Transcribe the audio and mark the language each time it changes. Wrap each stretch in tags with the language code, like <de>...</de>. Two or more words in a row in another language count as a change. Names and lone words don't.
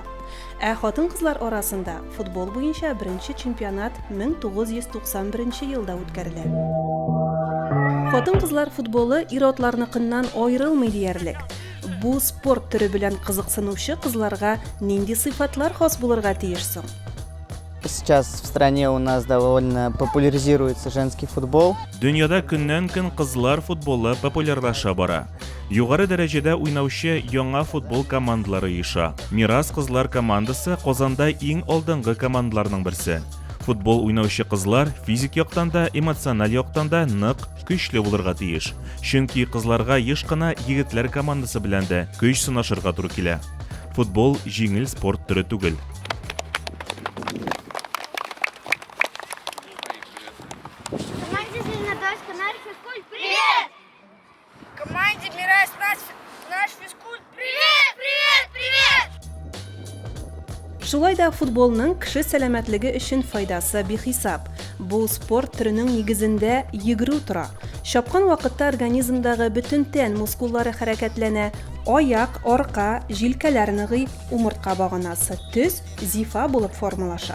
<tt>Ә хатын-кызлар арасында футбол буенча беренче чемпионат 1991 елда үткәрелә. Хатын-кызлар футболы ир-атларныкыннан аерылмый диярлек. Бу спорт төре белән кызыксынучы кызларга нинди сыйфатлар хас булырга тиеш соң?</tt> <ru>Сейчас в стране у нас довольно популяризируется женский футбол.</ru> <tt>Дөньяда көннән-көн кызлар футболы популярлаша бара. Югары дәрәҗәдә уйнаучы яңа футбол командалары иша. Мирас кызлар командасы Казанда иң алдынгы командаларның берсе. Футбол уйнаучы кызлар физик яктан да, эмоциональ яктан да нык көчле булырга тиеш. Чөнки кызларга еш кына егетләр командасы белән дә көч сынашырга туры килә. Футбол җиңел спорт төре түгел.</tt> <ru>Привет! Команде Мирас наш физкульт. Привет, привет, привет!</ru> <tt>Шулай да футболның кеше сәламәтлеге өчен файдасы бихисап. Бу спорт төренең нигезендә йөгерү тора. Шапкан вакытта организмдагы бөтен тән мускуллары хәрәкәтләнә. Аяк, арка, җилкәләр ныгый, умыртка баганасы төз, зифа булып формалаша.</tt>